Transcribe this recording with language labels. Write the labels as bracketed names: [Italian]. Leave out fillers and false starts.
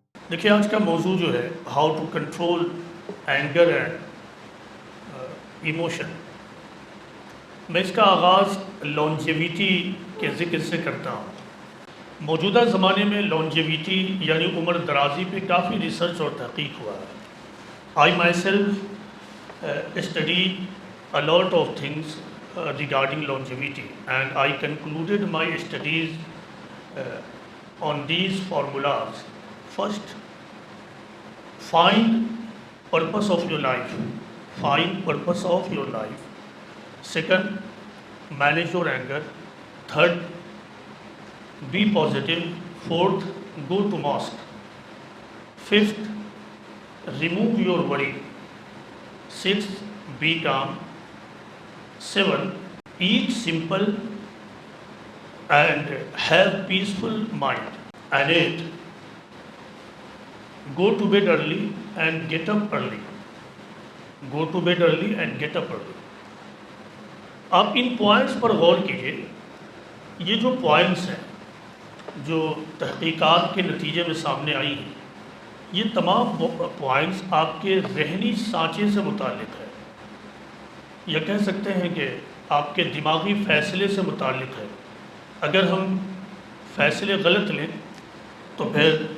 [Urdu] دیکھیں آج کا موضوع جو ہے [English] how to control anger and emotion, [Urdu] میں اس کا آغاز لانجیویٹی کے ذکر سے کرتا ہوں۔ موجودہ زمانے میں لانجیویٹی یعنی عمر درازی پہ کافی ریسرچ اور تحقیق ہوا ہے۔ [English] I myself studied a lot of things regarding longevity, and I concluded my studies on these formulas. First, find purpose of your life. Find purpose of your life. Second, manage your anger. Third, be positive. Fourth, go to mosque. Fifth, remove your worry. Sixth, be calm. 7, eat simple and have peaceful mind. And 8, go to bed early and get up early. Go to bed early and get up early. [Urdu] آپ ان points پر غور کیجئے۔ یہ جو points ہیں جو تحقیقات کے نتیجے میں سامنے آئی ہیں، یہ تمام پوائنٹس آپ کے ذہنی سانچے سے متعلق ہے، یا کہہ سکتے ہیں کہ آپ کے دماغی فیصلے سے متعلق ہے۔ اگر ہم فیصلے غلط لیں تو پھر